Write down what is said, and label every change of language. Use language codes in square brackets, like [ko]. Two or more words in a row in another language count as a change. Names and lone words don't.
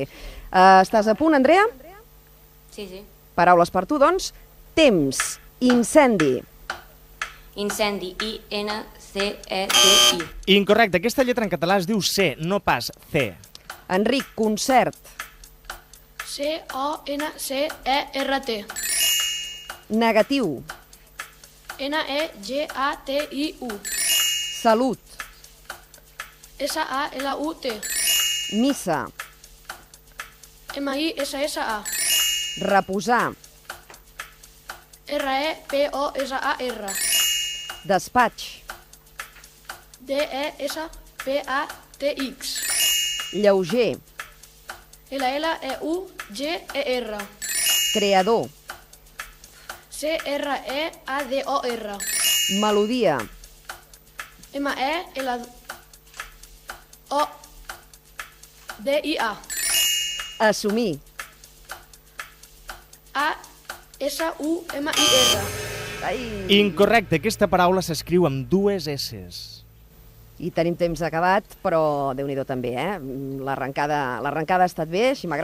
[ca] Estàs a punt, Andrea? Sí. Paraules per tu, doncs. Temps. Incendi. Incendi, I-N-C-E-D-I. Incorrecte, aquesta lletra en català es diu C, no pas C. Enric. Concert. C-O-N-C-E-R-T. Negatiu. N-E-G-A-T-I-U. Salut. S-A-L-U-T. Missa. M-I-S-S-A. Reposar. R-E-P-O-S-A-R. Despatx. D-E-S-P-A-T-X. Lleuger. L-L-E-U-G-E-R. Creador. C-R-E-A-D-O-R. Melodia. M-E-L-O-D-I-A. Assumir. A-S-U-M-I-R. Incorrecte, aquesta paraula s'escriu amb 2 S's. I tenim temps acabat, però Déu-n'hi-do també, L'arrencada ha estat bé, així m'agrada.